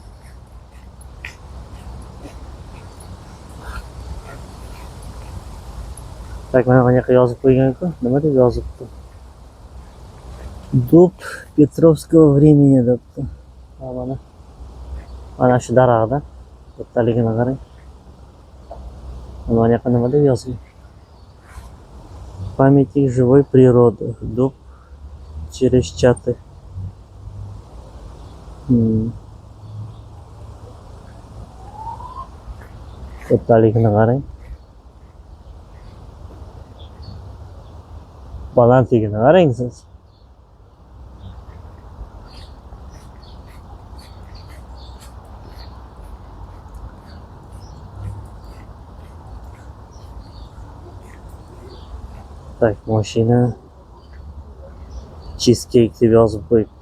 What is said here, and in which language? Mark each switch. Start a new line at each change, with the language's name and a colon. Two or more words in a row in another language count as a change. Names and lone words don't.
Uzbek: Tak mana bu yoqqa yozib qo'ygan-ku. Nima deb yozibdi?
Russian: Дуб Петровского времени
Uzbek: debdi. Ha mana. Mana shu daraxtda. Kattaligini qarang. Mana bu yoqqa nima deb yozgan?
Russian: Памятник живой природы. Дуб Черещаты.
Uzbek: Kattaligini qarang. Balandligini qarang siz. Tak, mashina cheesecake deb yozib qo'yibdi.